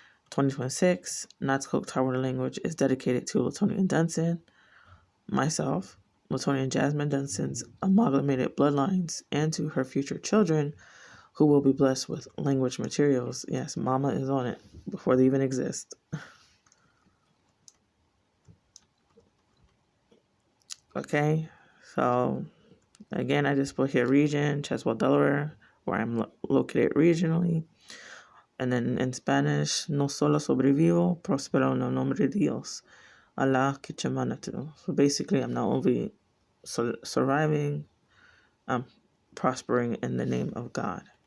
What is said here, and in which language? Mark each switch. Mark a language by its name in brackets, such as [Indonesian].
[English] 2026, Natkok Tidewater Language is dedicated to Latonian Dunson, myself, Latonian Jazmine Dunson's amalgamated bloodlines, and to her future children who will be blessed with language materials. Yes, Mama is on it before they even exist. Okay, so again, I just put here region, Cheswell, Delaware, where I'm located regionally. And then in Spanish, [Spanish] no solo sobrevivo, prospero en el nombre de Dios. Allah kichamanatu. [English] So basically, I'm not only surviving, I'm prospering in the name of God.